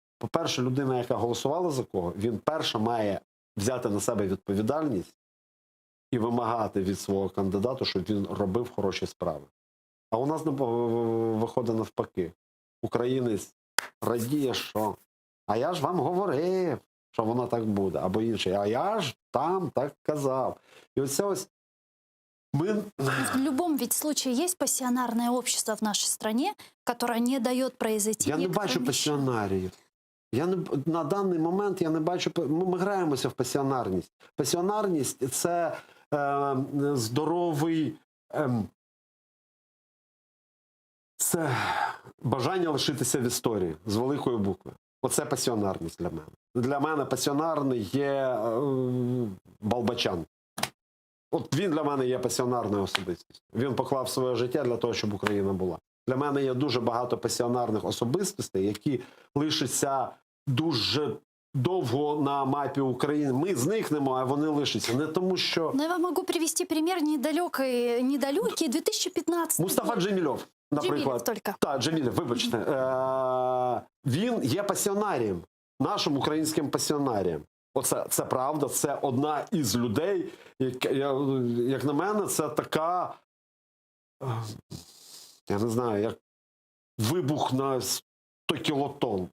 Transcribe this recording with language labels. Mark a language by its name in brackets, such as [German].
[Ukrainian] По-перше, людина, яка голосувала за кого, він перша має взяти на себе відповідальність і вимагати від свого кандидата, щоб він робив хороші справи. А у нас виходить навпаки. Українець радіє, що «а я ж вам говорив, що воно так буде», або інший «а я ж там так казав». І оце ось мы... [Russian] В любом ведь случае есть пассионарное общество в нашей стране, которое не дает произойти. [Ukrainian] Я не бачу пасіонарів. На даний момент я не бачу... Ми граємося в пасіонарність. Пасіонарність – це здоровий... це бажання лишитися в історії з великої букви. Оце пасіонарність для мене. Для мене пасіонарний є Балбачан. От він для мене є пасіонарною особистістю. Він поклав своє життя для того, щоб Україна була. Для мене є дуже багато пасіонарних особистостей, які лишаться дуже довго на мапі України. Ми зникнемо, а вони лишаться. Не тому, що... [Russian] Но я вам могу привести пример недалекий 2015 [Ukrainian] Мустафа Джемілєв, наприклад. Джемілєв тільки. Так, Джемілєв, вибачте. Він є пасіонарієм, нашим українським пасіонарієм. Оце, це правда, це одна із людей, як на мене, це така, я не знаю, як вибух на 100 кілотон.